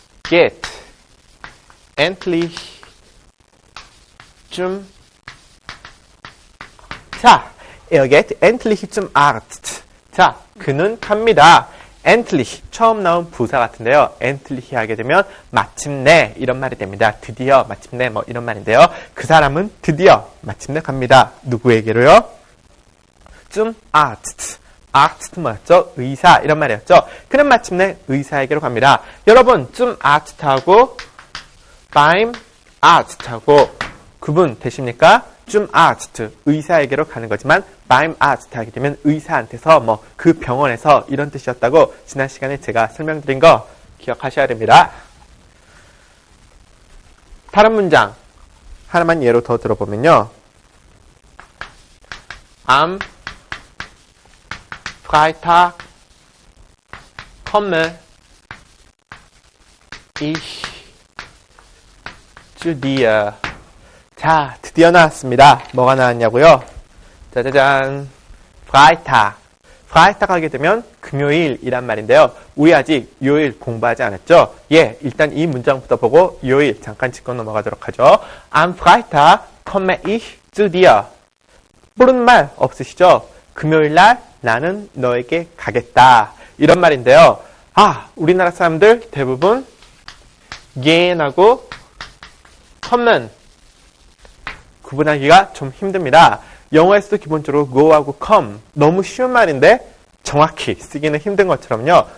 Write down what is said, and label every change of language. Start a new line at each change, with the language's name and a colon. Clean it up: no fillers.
German: geht endlich zum 자, geht endlich zum Arzt.
Korean: 자, 그는 갑니다. endlich 처음 나온 부사 같은데요. endlich 하게 되면 마침내 이런 말이 됩니다. 드디어 마침내 뭐 이런 말인데요. 그 사람은 드디어 마침내 갑니다. 누구에게로요? zum Arzt. Arzt 뭐였죠? 의사 이런 말이었죠. 그는 마침내 의사에게로 갑니다. 여러분 zum Arzt하고 beim Arzt하고 구분 되십니까? zum Arzt 의사에게로 가는 거지만 beim Arzt 하게 되면 의사한테서 뭐 그 병원에서 이런 뜻이었다고 지난 시간에 제가 설명드린 거 기억하셔야 됩니다. 다른 문장 하나만 예로 더 들어보면요.
German: Am Freitag komme ich zu dir.
Korean: 자, 드디어 나왔습니다. 뭐가 나왔냐고요? 짜자잔. Freitag. Freitag 하게 되면 금요일이란 말인데요. 우리 아직 요일 공부하지 않았죠? 예, 일단 이 문장부터 보고 요일 잠깐 짚고 넘어가도록 하죠.
German: Am Freitag komme ich zu dir.
Korean: 모르는 말 없으시죠? 금요일날 나는 너에게 가겠다. 이런 말인데요. 우리나라 사람들 대부분 gehen하고 kommen 구분하기가 좀 힘듭니다. 영어에서도 기본적으로 go하고 come 너무 쉬운 말인데 정확히 쓰기는 힘든 것처럼요.